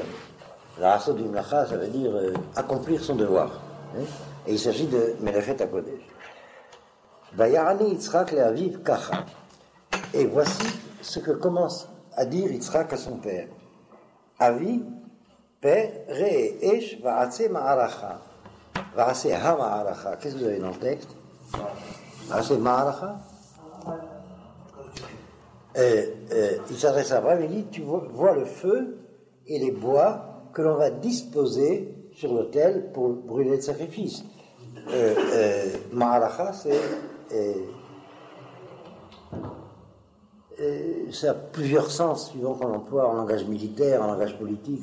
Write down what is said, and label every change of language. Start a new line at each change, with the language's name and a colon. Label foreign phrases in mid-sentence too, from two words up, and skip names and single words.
Hebrew: La Asod Bimlacha,
French: ça veut dire accomplir son devoir. Hein? Et il s'agit de
Hebrew: Melechet HaKodesh. Vayarani Yitzhak le'aviv kacha.
French: Et voici ce que commence à dire Yitzhak à son père. Avi, père,
Hebrew: re esh va'atse ma'aracha. Va'atse ha-ma'aracha.
French: Qu'est-ce que vous avez dans le texte?
Hebrew: Va'atse ma'aracha.
French: Il s'adresse à Abraham et dit, tu vois le feu et les bois que l'on va disposer sur l'autel pour brûler le sacrifice. Ma'aracha, ça a plusieurs sens suivant qu'on emploie en langage militaire, en langage politique.